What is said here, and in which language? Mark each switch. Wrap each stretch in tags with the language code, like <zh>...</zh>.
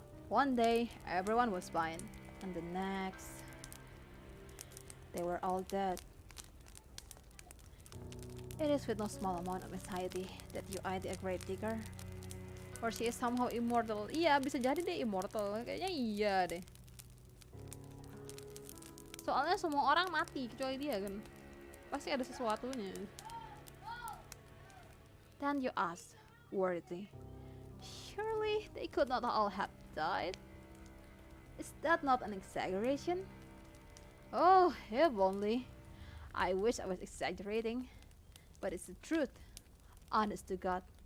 <en>One day everyone was fine, and the next they were all dead. It is with no small amount of anxiety that you ID a grave digger. Or she is somehow immortal.</en> <id>Iya, bisa jadi deh immortal. Kayaknya iya deh. Soalnya semua orang mati kecuali dia kan. Pasti ada sesuatunya.</id> <en>Then you ask, worriedly, surely they could not all have died? Is that not an exaggeration? Oh, if only. I wish I was exaggerating. But it's the truth. Honest to God.</en>